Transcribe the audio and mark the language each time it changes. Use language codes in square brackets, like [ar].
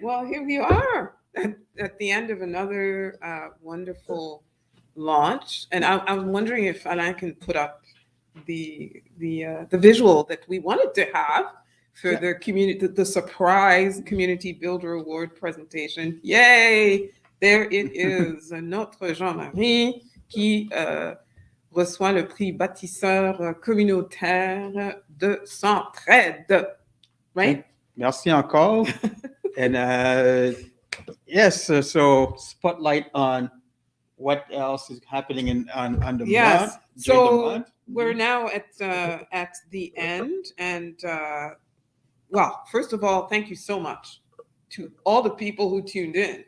[en] Well, here we are at the end of another wonderful launch, and I'm wondering if I can put up the visual that we wanted to have for the community, the surprise Community Builder Award presentation. Yay! There it is, [fr] notre Jean-Marie qui reçoit le prix bâtisseur communautaire de Centraide. [en] Right? [fr] Merci encore. [en] And yes, so spotlight on what else is happening on the month. So we're now at the end, and well, first of all, thank you so much to all the people who tuned in.